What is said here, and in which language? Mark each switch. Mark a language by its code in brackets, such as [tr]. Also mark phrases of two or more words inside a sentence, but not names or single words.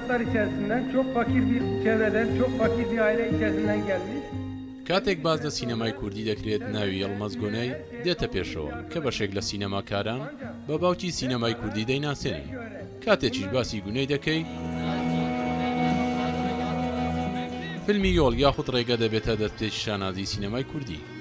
[tr] şartlar içerisinden, çok fakir bir çevreden, çok fakir bir aile içerisinden gelmiş. [ckb] کاتێک باز لە سینەمای کوردی دەکرێت ناوی یەڵمەز گۆنەی دێتە پێشەوە کە بەشێک لە سینەماکاران بە باوکی سینەمای کوردی دەیناسێنن. کاتێکیش باسی گونەی دەکەی فیلمی یۆڵ یاخود ڕێگە دەبێتە دەستپێکی شانازی سینەمای کوردی.